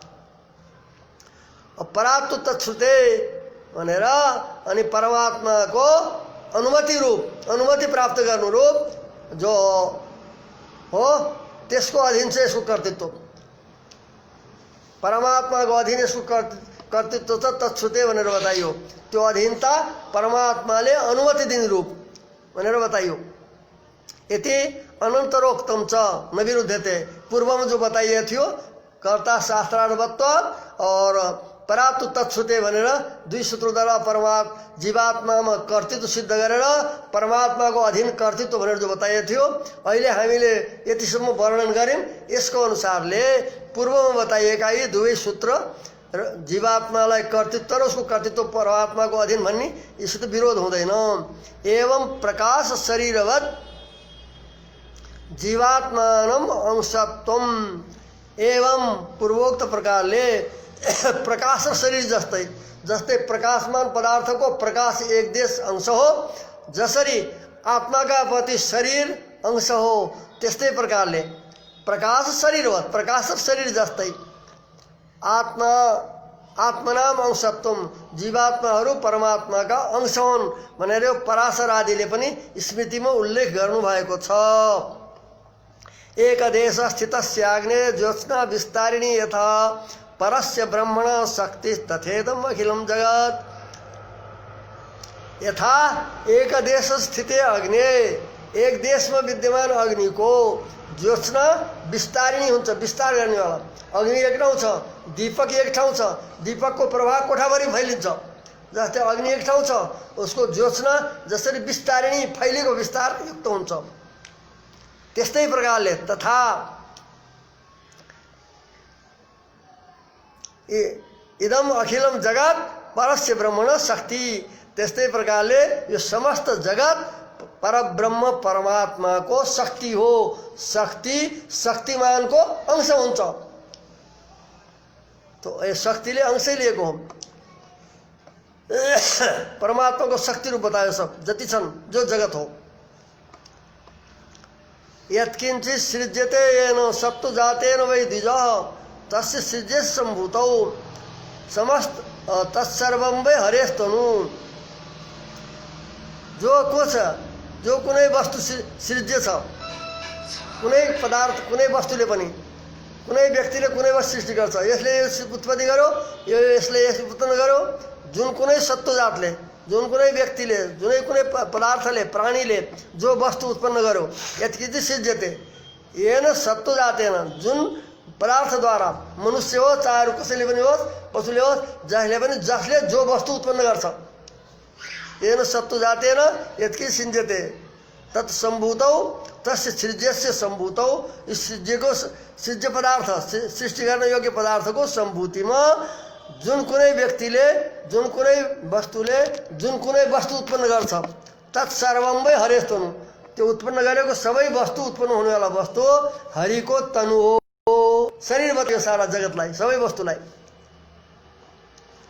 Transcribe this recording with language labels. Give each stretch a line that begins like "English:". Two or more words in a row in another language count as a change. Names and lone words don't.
Sanskrit: परात्तु तच्छ्रुते
Nepali: भनेर अनि परमात्माको अनुमति प्राप्त गर्नु रूप जो हो त्यसको अधीन चाहिँ यसको कर्तृत्व। परमात्माको अधीन यसको कर्तृत्व छ तच्छ्रुते भनेर बताइयो। त्यो अधीनता परमात्माले अनुमति दिने रूप भनेर बताइयो।
Sanskrit: यति अनन्तरोक्तम च नविरुद्धते
Nepali: पूर्व में जो बताइए थियो
Sanskrit: कर्ता शास्त्रार्थवत्व
Nepali: और
Sanskrit: परात्तु तत्सुते
Nepali: भनेर दुई सूत्रद्वारा जीवात्मामा कर्तृत्व सिद्ध गरेर परमात्माको अधीन कर्तृत्व भनेर जो बताइएको थियो अहिले हामीले यतिसम्म वर्णन गर्यौं। यसको अनुसारले पूर्वमा बताइएका यी दुवै सूत्र जीवात्मालाई कर्तृत्व र उसको कर्तृत्व परमात्माको अधीन भन्ने यसको विरोध हुँदैन।
Sanskrit: एवं प्रकाश शरीरवत् जीवात्मानम अंशत्वम
Nepali: एवं पूर्वोक्त प्रकारले प्रकाश शरीर जस्तै प्रकाशमान पदार्थको प्रकाश एक देश अंश हो जसरी आत्माका प्रति शरीर अंश हो त्यस्तै प्रकारले
Sanskrit: प्रकाश शरीरवत्
Nepali: प्रकाश शरीर जस्तै
Sanskrit: आत्मनाम अंशत्वम
Nepali: जीवात्माहरू परमात्माका अंश हुन् भनेर पराशर आदिले पनि स्मृतिमा उल्लेख गर्नु भएको छ।
Sanskrit: एकदेश स्थितस्याग्ने ज्योत्स्ना विस्तारिणी यथा परस्य ब्रह्मण शक्ति तथेदम अखिलम जगत।
Nepali: यथा एक देश स्थित अग्नि एक देश में विद्यमान अग्नि को ज्योत्स्ना विस्तारिणी हुन्छ विस्तार गर्ने वाला अग्नि एक ठाउँ छ दीपक एक ठाउँ छ दीपक को प्रभाव कोठाभरि फैलिन्छ जस्तै अग्नि एक ठाउँ छ उसको ज्योत्स्ना जसरी विस्तारिणी फैलेको विस्तार युक्त हुन्छ त्यस्तै प्रकारले तथा
Sanskrit: इदम अखिलम जगत परस्य ब्रह्मण शक्ति
Nepali: त्यस्तै प्रकारले यो समस्त जगत परब्रह्म परमात्मा को शक्ति हो। शक्ति शक्तिमान को अंश हुन्छ तो ये शक्तिले अंशै लिएको हो। परमात्मा को शक्ति रूप बतायो सब जति छन् जो जगत हो।
Sanskrit: यत्किंचित् सृज्यते येन सत्तु जातेन वै द्विजः तस्य सृज्य संभूतौ समस्त तत्सर्वं वै हरेस्तनु।
Nepali: जो कुछ जो कुनै वस्तु सृज्य छ कुनै पदार्थ कुनै वस्तुले पनि कुनै व्यक्तिले कुनै वस्तु सृष्टि गर्छ यसले उत्पत्ति गर्यो यसले यसले उत्पन्न गर्यो जुन कुनै सत्व जातले जुन कुनै व्यक्तिले जुनै कुनै पदार्थले प्राणीले जो वस्तु उत्पन्न गर्यो
Sanskrit: यत्किंचित् सृज्यते येन सत्व
Nepali: जातेन जुन पदार्थ द्वारा मनुष्य हो चाहे कसैले पनि होस् पशुले होस् जसले जो वस्तु उत्पन्न गर्छ
Sanskrit: येन सत्व जातेन यत्किंचित् सृज्यते तत्संभूतौ तस्य सृज्यस्य संभूतौ
Nepali: इस सृज्य पदार्थ सृष्टि गर्न योग्य पदार्थको संभूतिमा जुन कुनै व्यक्तिले जुन कुनै वस्तुले जुन कुनै वस्तु उत्पन्न गर्छ
Sanskrit: तत्सर्वं वै हरेस्तनु
Nepali: त्यो उत्पन्न गरेको सबै वस्तु उत्पन्न हुनेवाला वस्तु हरिको तनु हो। शरीर बतायो सारा जगतलाई सबै वस्तुलाई